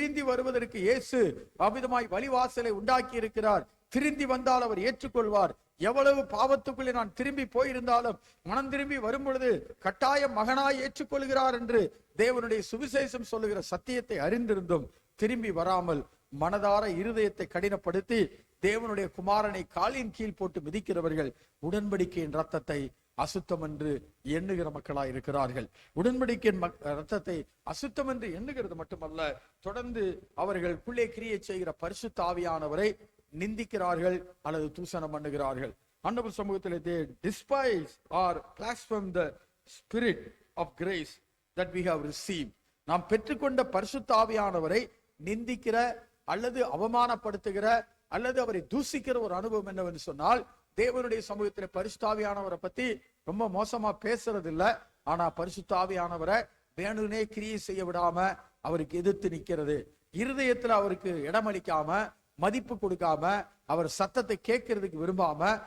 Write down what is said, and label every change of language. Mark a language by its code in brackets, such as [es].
[ta] வருவதற்கு இயேசு அவ்விதமாய் வழிவாசலை உண்டாக்கி இருக்கிறார், திரும்பி வந்தால் அவர் ஏற்றுக்கொள்வார், எவ்வளவு பாவத்துக்குள்ளே நான் திரும்பி போயிருந்தாலும் மனம் திரும்பி வரும் பொழுது கட்டாயம் மகனாய் ஏற்றுக்கொள்கிறார் என்று தேவனுடைய சுவிசேஷம் சொல்லுகிற சத்தியத்தை அறிந்திருந்தும் திரும்பி வராமல் மனதார இருதயத்தை கடினப்படுத்தி தேவனுடைய குமாரனை காலின் கீழ் போட்டு மிதிக்கிறவர்கள் உடன்படிக்கையின் ரத்தத்தை அசுத்தம் என்று எண்ணுகிற மக்களாய் இருக்கிறார்கள். உடன்படிக்கையின் ரத்தத்தை அசுத்தம் என்று எண்ணுகிறது மட்டுமல்ல, தொடர்ந்து அவர்களுக்குள்ளே கிரியை செய்கிற பரிசுத்த ஆவியானவரை நிந்திக்கிறார்கள் அல்லது தூசணம் பண்ணுகிறார்கள். ஆண்டவர் சமூகத்திலே [en] they despise or blaspheme the spirit of grace that we have received. [ta] நாம் பெற்றுக்கொண்ட பரிசுத்த ஆவியானவரை நிந்திக்கிற அல்லது அவமானப்படுத்துகிற அல்லது அவரை தூசிக்கிற ஒரு அனுபவம் என்னவென்று சொன்னால், தேவனுடைய சமூகத்தில் பரிசுத்த ஆவியானவரை பத்தி ரொம்ப மோசமா பேசுறது இல்ல, ஆனா பரிசுத்த ஆவியானவரை வேணுனே கிரியை செய்ய விடாம அவருக்கு எதிர்த்து நிக்கிறது, இருதயத்துல அவருக்கு இடமளிக்காம மதிப்பு கொடுக்காம அவர் சத்தத்தை கேட்கறதுக்கு விரும்பாம